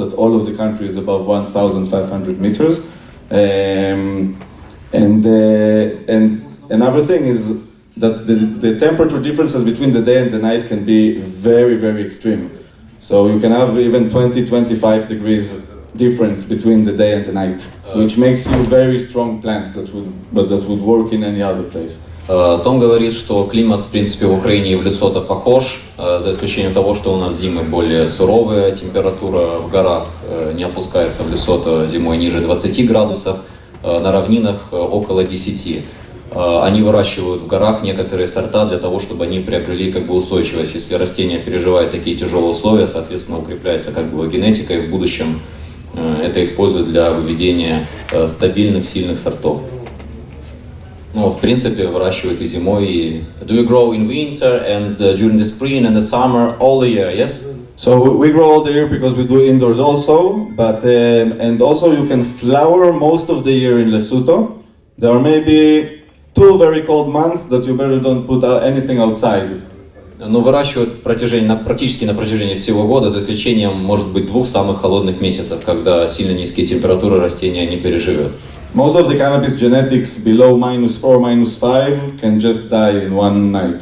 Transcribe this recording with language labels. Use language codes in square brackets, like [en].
[en] That all of the country is above 1,500 meters. And another thing is that the temperature differences between the day and the night can be very, very extreme. So you can have even 20-25 degrees difference between the day and the night, which makes you very strong plants that would work in any other place. [ru] Том говорит, что климат, в принципе, в Украине и в Лесото похож, за исключением того, что у нас зимы более суровые, температура в горах не опускается в Лесото зимой ниже 20 градусов, на равнинах около 10. Они выращивают в горах некоторые сорта для того, чтобы они приобрели как бы устойчивость. Если растение переживает такие тяжелые условия, соответственно, укрепляется как бы его генетика, и в будущем это используют для выведения стабильных, сильных сортов. Ну, в принципе, выращивают и зимой, и... [en] Do you grow in winter and during the spring and the summer all the year, yes? So we grow all the year because we do indoors also, but and also you can flower most of the year in Lesotho. There are maybe 2 very cold months that you better don't put anything outside. [ru] Но выращивают практически на протяжении всего года, за исключением, может быть, 2 самых холодных месяцев, когда сильно низкие температуры растения не переживет. [en] Most of the cannabis genetics below -4, -5 can just die in one night.